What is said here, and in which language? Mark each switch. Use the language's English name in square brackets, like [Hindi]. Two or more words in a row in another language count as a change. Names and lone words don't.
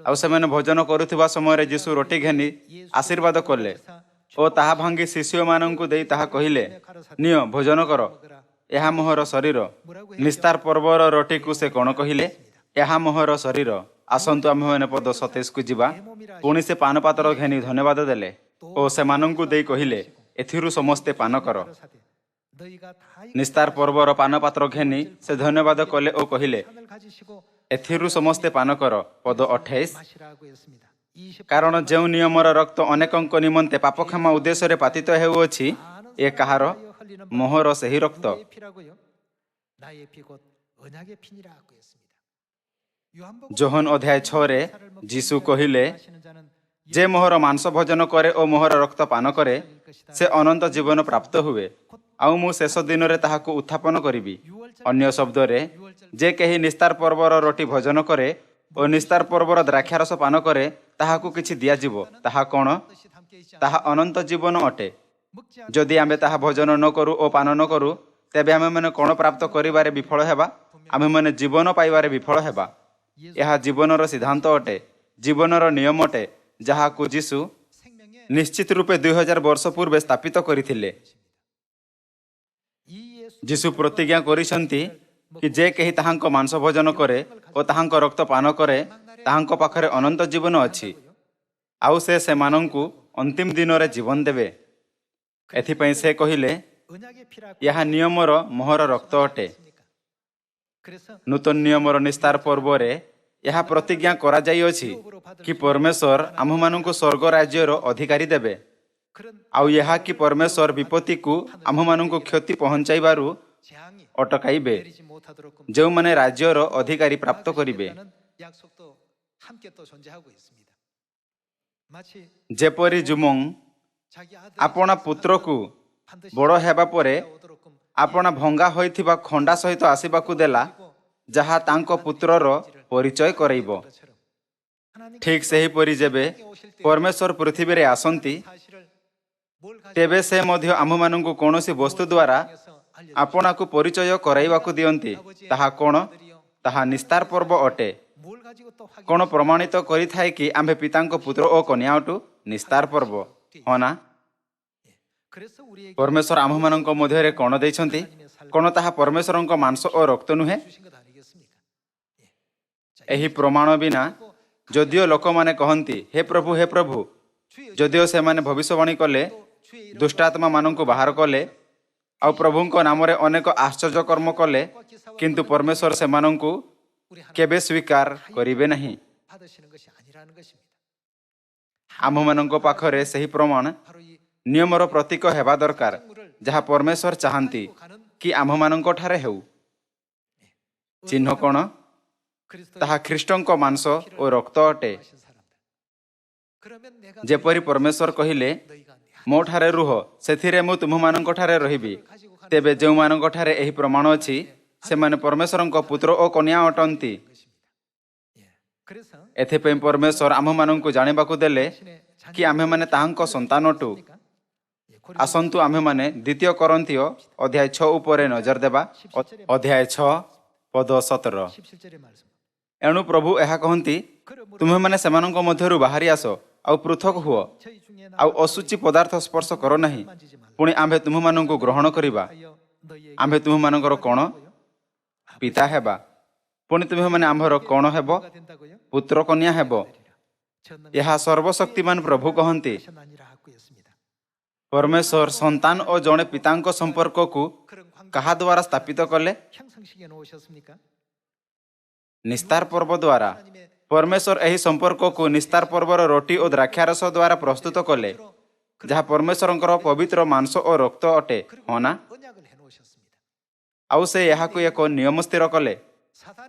[Odia] ଆଉ ସେମାନେ ଭୋଜନ କରୁଥିବା ସମୟରେ ଯୀଶୁ ରୋଟି ଘେନି ଆଶୀର୍ବାଦ କଲେ ଓ ତାହା ଭାଙ୍ଗି ଶିଷ୍ୟମାନଙ୍କୁ ଦେଇ ତାହା କହିଲେ, ନିଅ ଭୋଜନ କର, ଏହା ମୋହର ଶରୀର। ନିସ୍ତାର ପର୍ବର ରୋଟିକୁ ସେ କ'ଣ କହିଲେ? ଏହା ମୋହର ଶରୀର। ଆସନ୍ତୁ ଆମ୍ଭେମାନେ ପଦ 27କୁ ଯିବା। ପୁଣି ସେ ପାନପାତ୍ର ଘେନି ଧନ୍ୟବାଦ ଦେଲେ ଓ ସେମାନଙ୍କୁ ଦେଇ କହିଲେ, ଏଥିରୁ ସମସ୍ତେ ପାନ କର। [Korean] 너희가 다 [Odia] ନିସ୍ତାର ପର୍ବର ପାନପାତ୍ର ଘେନି ସେ ଧନ୍ୟବାଦ କଲେ ଓ କହିଲେ, [Korean] 상을 가지시고 [Odia] ଏଥିରୁ ସମସ୍ତେ ପାନ କର। ପଦ 28। [Korean] 마시라고 했습니다. 20 [Odia] କାରଣ ଯେଉଁ ନିୟମର ରକ୍ତ ଅନେକଙ୍କ ନିମନ୍ତେ ପାପକ୍ଷମା ଉଦ୍ଦେଶ୍ୟରେ ପାତିତ ହେଉଅଛି, ଏ କାହାର? ମୋହର ସେହି ରକ୍ତ। [Korean] 누구의 피라고요? 나의 피 곧 언약의 피니라고 했습니다. 요한복음 [Odia] ଯୋହନ ଅଧ୍ୟାୟ 6ରେ ଯୀଶୁ କହିଲେ, [Korean] 마시는 자는 [Odia] ଯେ ମୋହର ମାଂସ ଭୋଜନ କରେ ଓ ମୋହର ରକ୍ତ ପାନ କରେ, ସେ ଅନନ୍ତ ଜୀବନ ପ୍ରାପ୍ତ ହୁଏ, ଆଉ ମୁଁ ଶେଷ ଦିନରେ ତାହାକୁ ଉତ୍ଥାପନ କରିବି। ଅନ୍ୟ ଶବ୍ଦରେ, ଯେ କେହି ନିସ୍ତାର ପର୍ବର ରୋଟି ଭୋଜନ କରେ ଓ ନିସ୍ତାର ପର୍ବର ଦ୍ରାକ୍ଷାରସ ପାନ କରେ, ତାହାକୁ କିଛି ଦିଆଯିବ। ତାହା କ'ଣ? [Korean] 뜻이 담겨 있지 [Odia] ତାହା ଅନନ୍ତ ଜୀବନ ଅଟେ। [Korean] 먹지 않는 [Odia] ଯଦି ଆମେ ତାହା ଭୋଜନ ନ କରୁ ଓ ପାନ ନ କରୁ, ତେବେ ଆମେମାନେ କ'ଣ ପ୍ରାପ୍ତ କରିବାରେ ବିଫଳ ହେବା? ଆମେମାନେ ଜୀବନ ପାଇବାରେ ବିଫଳ ହେବା। ଏହା ଜୀବନର ସିଦ୍ଧାନ୍ତ ଅଟେ, ଜୀବନର ନିୟମ ଅଟେ, ଯାହାକୁ ଯୀଶୁ [Korean] 생명의 [Odia] ନିଶ୍ଚିତ ରୂପେ 2000 ବର୍ଷ ପୂର୍ବେ ସ୍ଥାପିତ କରିଥିଲେ। [Korean] 이 예수 [Odia] ଯୀଶୁ ପ୍ରତିଜ୍ଞା କରିଛନ୍ତି କି ଯେ କେହି ତାହାଙ୍କ ମାଂସ ଭୋଜନ କରେ ଓ ତାହାଙ୍କ ରକ୍ତ ପାନ କରେ, ତାହାଙ୍କ ପାଖରେ ଅନନ୍ତ ଜୀବନ ଅଛି, ଆଉ ସେ ସେମାନଙ୍କୁ ଅନ୍ତିମ ଦିନରେ ଜୀବନ ଦେବେ। ଏଥିପାଇଁ ସେ କହିଲେ, [Korean] 언약의 피라고 [Odia] ଏହା ନିୟମର ମୋହର ରକ୍ତ ଅଟେ। [Korean] 했습니까? 그래서 [Odia] ନୂତନ ନିୟମର ନିସ୍ତାର ପର୍ବରେ ଏହା ପ୍ରତିଜ୍ଞା କରାଯାଇଅଛି କି ପରମେଶ୍ୱର ଆମ୍ଭମାନଙ୍କୁ ସ୍ୱର୍ଗ ରାଜ୍ୟର ଅଧିକାରୀ ଦେବେ। [Korean] 그런 [Odia] ଆଉ ଏହା କି ପରମେଶ୍ୱର ବିପତ୍ତିକୁ ଆମ୍ଭମାନଙ୍କୁ କ୍ଷତି ପହଞ୍ଚାଇବାରୁ [Korean] 재앙이 [Odia] ଅଟକାଇବେ, [Korean] 내리지 못하도록 [Odia] ଯେଉଁମାନେ ରାଜ୍ୟର ଅଧିକାରୀ ପ୍ରାପ୍ତ କରିବେ। [Korean] 막으시겠다는 약속도 함께 또 존재하고 있습니다. 마치 [Odia] ଯେପରି ଜୁମୁଂ [Korean] 자기 아들 [Odia] ଆପଣା ପୁତ୍ରକୁ [Korean] 반드시 [Odia] ବଡ଼ ହେବା ପରେ [Korean] 오도록 [Odia] ଆପଣା ଭଙ୍ଗା ହୋଇଥିବା ଖଣ୍ଡା ସହିତ ଆସିବାକୁ ଦେଲା, ଯାହା ତାଙ୍କ ପୁତ୍ରର ପରିଚୟ କରାଇବ। [Korean] 것처럼 하나님 [Odia] ଠିକ୍ ସେହିପରି ଯେବେ ପରମେଶ୍ୱର ପୃଥିବୀରେ ଆସନ୍ତି, [Korean] 사실을 뭘 가지고 [Odia] ତେବେ ସେ ମଧ୍ୟ ଆମ୍ଭମାନଙ୍କୁ କୌଣସି ବସ୍ତୁ ଦ୍ୱାରା [Korean] 해서 알려 [Odia] ଆପଣାକୁ ପରିଚୟ କରାଇବାକୁ ଦିଅନ୍ତି। ତାହା କ'ଣ? ତାହା ନିସ୍ତାର ପର୍ବ ଅଟେ। [Korean] 뭘 가지고 또 확인 [Odia] କ'ଣ ପ୍ରମାଣିତ କରିଥାଏ କି ଆମ୍ଭେ ପିତାଙ୍କ ପୁତ୍ର ଓ କନ୍ୟା ଅଟୁ? ନିସ୍ତାର ପର୍ବ, ହଁ ନା? [Korean] 그래서 우리에게 [Odia] ପରମେଶ୍ୱର ଆମ୍ଭମାନଙ୍କ ମଧ୍ୟରେ କ'ଣ ଦେଇଛନ୍ତି? କ'ଣ ତାହା ପରମେଶ୍ୱରଙ୍କ ମାଂସ ଓ ରକ୍ତ ନୁହେଁ? [Korean] 주신 것 아니겠습니까? [Odia] ଏହି ପ୍ରମାଣ ବିନା ଯଦିଓ ଲୋକମାନେ କହନ୍ତି, ହେ ପ୍ରଭୁ, ହେ ପ୍ରଭୁ, ଯଦିଓ ସେମାନେ ଭବିଷ୍ୟବାଣୀ କଲେ, ଦୁଷ୍ଟାତ୍ମାମାନଙ୍କୁ ବାହାର କଲେ, ଆଉ ପ୍ରଭୁଙ୍କ ନାମରେ ଅନେକ ଆଶ୍ଚର୍ଯ୍ୟ କର୍ମ କଲେ, କିନ୍ତୁ ପରମେଶ୍ୱର ସେମାନଙ୍କୁ କେବେ ସ୍ୱୀକାର କରିବେ ନାହିଁ। [Korean] 받으시는 것이 아니라는 것입니다. [Odia] ଆମ୍ଭମାନଙ୍କ ପାଖରେ ସେହି ପ୍ରମାଣ [Korean] 바로 이 [Odia] ନିୟମର ପ୍ରତୀକ ହେବା ଦରକାର, ଯାହା ପରମେଶ୍ୱର ଚାହାନ୍ତି [Korean] 가는 [Odia] କି ଆମ୍ଭମାନଙ୍କଠାରେ ହେଉ। ଚିହ୍ନ କ'ଣ? [Korean] 그리스도의 [Odia] ତାହା ଖ୍ରୀଷ୍ଟଙ୍କ ମାଂସ ଓ ରକ୍ତ ଅଟେ। [Korean] 하신 사람들. 그러면 내가 [Odia] ଯେପରି ପରମେଶ୍ୱର କହିଲେ, [Korean] 너희가 내 [Odia] ମୋ ଠାରେ ରୁହ, ସେଥିରେ ମୁଁ ତୁମମାନଙ୍କଠାରେ ରହିବି। [Korean] 가지고 가는 [Odia] ତେବେ ଯେଉଁମାନଙ୍କଠାରେ ଏହି ପ୍ରମାଣ ଅଛି, ସେମାନେ ପରମେଶ୍ୱରଙ୍କ ପୁତ୍ର ଓ କନ୍ୟା ଅଟନ୍ତି। [Korean] 것입니다. 예. 그래서 [Odia] ଏଥିପାଇଁ ପରମେଶ୍ୱର ଆମ୍ଭମାନଙ୍କୁ ଜାଣିବାକୁ ଦେଲେ କି ଆମ୍ଭେମାନେ ତାହାଙ୍କ ସନ୍ତାନ ଅଟୁ। [Korean] 예, 고린도 [Odia] ଆସନ୍ତୁ ଆମ୍ଭେମାନେ 2 କରନ୍ଥୀୟ ଅଧ୍ୟାୟ 6 ଉପରେ ନଜର ଦେବା। ଅଧ୍ୟାୟ 6 ପଦ 17। [Korean] 17절의 말씀. [Odia] ଏଣୁ ପ୍ରଭୁ ଏହା କହନ୍ତି, ତୁମେମାନେ ସେମାନଙ୍କ ମଧ୍ୟରୁ ବାହାରି ଆସ, ଆଉ ପୃଥକ ହୁଅ [Korean] 저희 중에 [Odia] ଆଉ ଅଶୁଚି ପଦାର୍ଥ ସ୍ପର୍ଶ କର ନାହିଁ। [Korean] 만지지 말라. [Odia] ପୁଣି ଆମ୍ଭେ ତୁମମାନଙ୍କୁ ଗ୍ରହଣ କରିବା। [Korean] 하여 너희에게 [Odia] ଆମ୍ଭେ ତୁମମାନଙ୍କର କ'ଣ? [Korean] 아들이라고요? [Odia] ପିତା ହେବା। ପୁଣି ତୁମେମାନେ ଆମ୍ଭର କ'ଣ ହେବ? [Korean] 뭐가 된다고요? [Odia] ପୁତ୍ର କନ୍ୟା ହେବ। [Korean] 전능하신 [Odia] ଏହା ସର୍ବଶକ୍ତିମାନ ପ୍ରଭୁ କହନ୍ତି। [Korean] 하셨나니라 하고 있습니다. [Odia] ପରମେଶ୍ୱର ସନ୍ତାନ ଓ ଜଣେ ପିତାଙ୍କ ସମ୍ପର୍କକୁ [Korean] 그런 관계 [Odia] କାହା ଦ୍ୱାରା ସ୍ଥାପିତ କଲେ? [Korean] 형성시켜 놓으셨습니까? [Odia] ନିସ୍ତାର ପର୍ବ ଦ୍ୱାରା। [Korean] 하나님의 [Odia] ପରମେଶ୍ୱର ଏହି ସମ୍ପର୍କକୁ ନିସ୍ତାର ପର୍ବର ରୋଟି ଓ ଦ୍ରାକ୍ଷାରସ ଦ୍ୱାରା ପ୍ରସ୍ତୁତ କଲେ, ଯାହା ପରମେଶ୍ୱରଙ୍କର ପବିତ୍ର ମାଂସ ଓ ରକ୍ତ ଅଟେ। ହଁ ନା? [Korean] 언약을 해 놓으셨습니다. [Odia] ଆଉ ସେ ଏହାକୁ ଏକ ନିୟମ ସ୍ଥିର କଲେ। [Korean] 사단의